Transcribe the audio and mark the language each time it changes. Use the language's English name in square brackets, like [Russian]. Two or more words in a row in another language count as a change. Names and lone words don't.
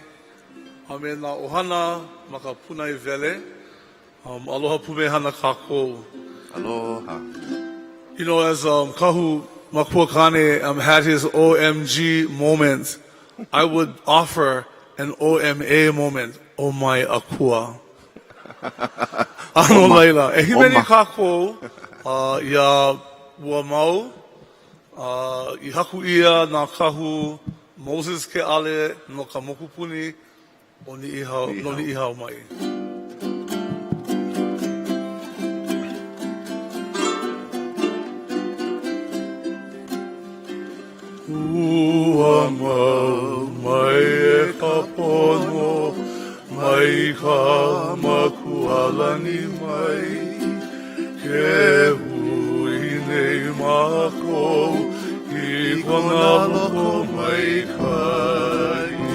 [Hawaiian] A me nā ohana ma ka punai vele. Aloha pumehana kākou. Aloha. [English] You know, as [Hawaiian] kahu makua kane [English] had his OMG moment, I would offer an OMA moment. [Hawaiian] O mai akua. Ano laila. E himeni kākou ia ua mau. I haku ia nā kahu Moses ke ale no ka mokupuni o ni ihau mai. Ua mau mai e ka pono, mai ka makualani mai, ke hui nei mako, I kona loko mai kai.